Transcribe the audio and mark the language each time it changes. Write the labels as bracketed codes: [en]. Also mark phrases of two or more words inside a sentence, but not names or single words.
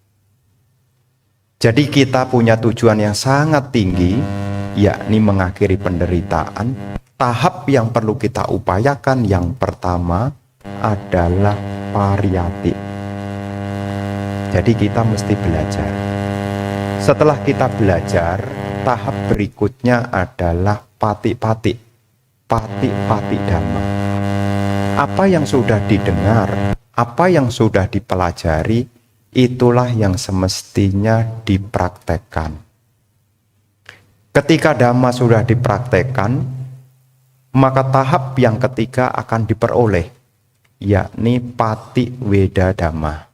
[id] Jadi kita punya tujuan yang sangat tinggi, yakni mengakhiri penderitaan. Tahap yang perlu kita upayakan yang pertama adalah pariyati. Jadi kita mesti belajar. Setelah kita belajar, tahap berikutnya adalah pati-pati. [pi] Pati-pati Dhamma. [id] Apa yang sudah didengar, apa yang sudah dipelajari, itulah yang semestinya dipraktekkan. Ketika Dhamma sudah dipraktekkan, maka tahap yang ketiga akan diperoleh, yakni [pi] pati weda Dhamma.